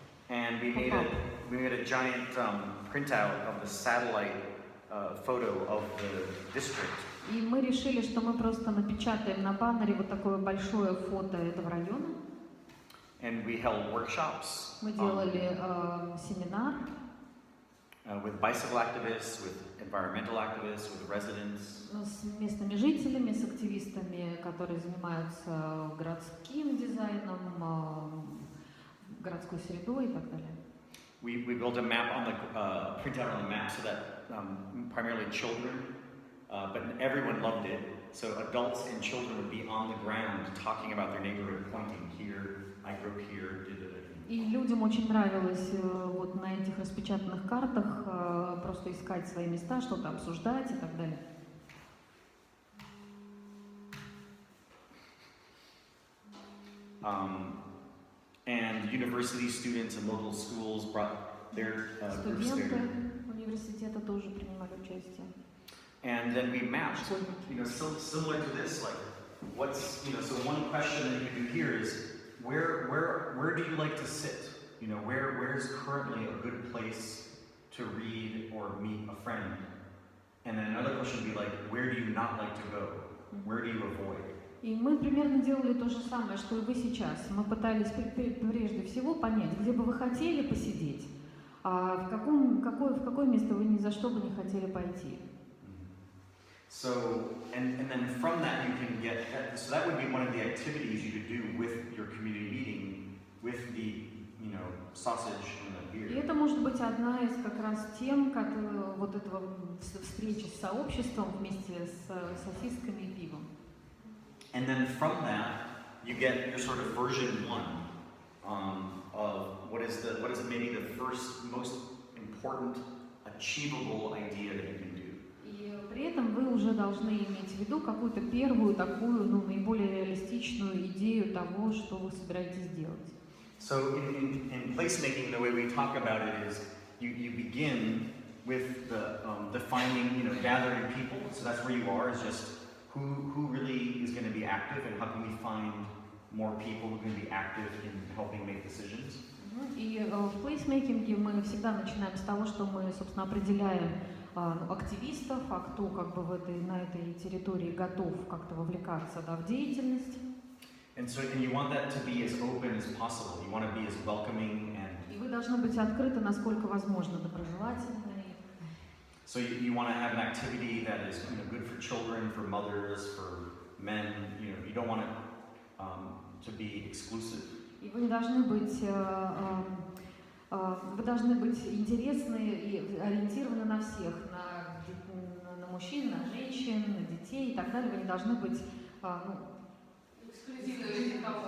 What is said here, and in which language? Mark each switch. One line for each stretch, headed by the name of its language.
English: And we made a giant printout of the satellite photo of the district.
Russian: И мы решили, что мы просто напечатаем на баннере вот такое большое фото этого района.
English: And we held workshops
Russian: Мы делали семинар
English: with bicycle activists, with environmental activists, with residents.
Russian: с местными жителями, с активистами, которые занимаются городским дизайном, городской средой и так далее.
English: We built a map on the printout on the map so that primarily children, but everyone loved it. So adults and children would be on the ground talking about their neighborhood, pointing here. I grew up here.
Russian: И людям очень нравилось вот на этих распечатанных картах просто искать свои места, что-то обсуждать и так далее.
English: And university students and local schools brought their groups
Russian: Студенты
English: there.
Russian: университета тоже принимали участие.
English: And then we matched, so similar to this, like what's, so one question that you can do here is, where do you like to sit? Where's currently a good place to read or meet a friend? And then another question would be like, where do you not like to go? Where do you avoid?
Russian: И мы примерно делали то же самое, что и вы сейчас. Мы пытались прежде всего понять, где бы вы хотели посидеть, а в какое место вы ни за что бы не хотели пойти.
English: So, and then from that you can get, so that would be one of the activities you could do with your community meeting, with the, sausage and the beer.
Russian: И это может быть одна из как раз тем, вот этого встречи с сообществом вместе с сосисками и пивом.
English: And then from that, you get your sort of version one of what is maybe the first most important achievable idea that you can do.
Russian: И при этом вы уже должны иметь в виду какую-то первую такую, наиболее реалистичную идею того, что вы собираетесь делать.
English: So in placemaking, the way we talk about it is you begin with the defining, gathering people. So that's where you are, is just who really is going to be active, and how can we find more people who can be active in helping make decisions.
Russian: И в плейсмейкинге мы всегда начинаем с того, что мы, собственно, определяем активистов, а кто на этой территории готов как-то вовлекаться в деятельность.
English: And you want that to be as open as possible. You want to be as welcoming and.
Russian: И вы должны быть открыты, насколько возможно, доброжелательны.
English: So you want to have an activity that is good for children, for mothers, for men. You don't want it to be exclusive.
Russian: И вы должны быть интересны и ориентированы на всех, на мужчин, на женщин, на детей и так далее. Вы не должны быть эксклюзивными.